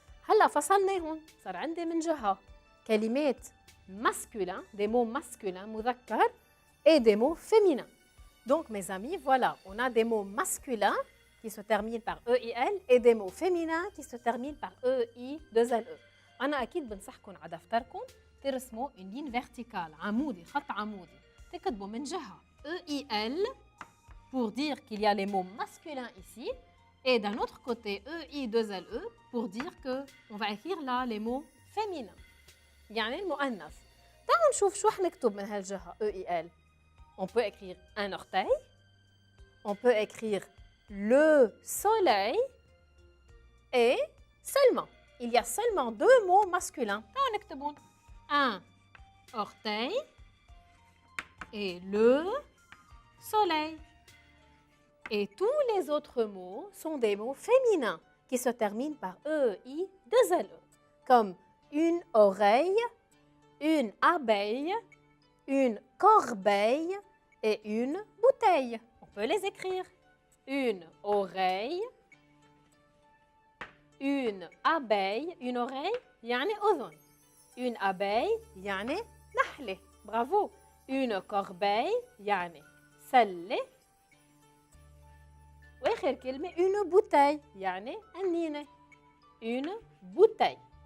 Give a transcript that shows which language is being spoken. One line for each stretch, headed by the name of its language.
Arabic: هلا فصلناهم، صار عندي من جهة كلمات masculins,
French: des mots masculins,
Arabic: مذكر,
French: et des mots féminins. Donc mes amis, voilà, on a des mots masculins qui se terminent par E-I-L et des mots féminins qui se terminent par E-I, deux L-E.
Arabic: أنا أكيد بنصحكم على دفتركم ترسموا
French: une ligne verticale,
Arabic: عمودي، خط عمودي. تكتبوا من جهة
French: E-I-L pour dire qu'il y a les mots masculins ici. Et d'un autre côté, E-I-2-L-E pour dire qu'on va écrire là les mots féminins.
Arabic: يعني المؤنث. تعالوا نشوف شو حنكتب من هالجهة E-I-L.
French: On peut écrire un orteil. On peut écrire le soleil. Et seulement. Il y a seulement deux mots masculins.
Arabic: تعالوا نكتبون.
French: Un orteil et le soleil. Et tous les autres mots sont des mots féminins qui se terminent par E-I-2-L-E, comme une oreille, une abeille, une corbeille et une bouteille. On peut les écrire. Une oreille, une abeille, une oreille,
Arabic: يعني أذن.
French: Une abeille,
Arabic: يعني نحلة.
French: Bravo. Une corbeille,
Arabic: يعني سلة. وآخر كلمة
French: une bouteille,
Arabic: يعني قنينة.
French: Une bouteille.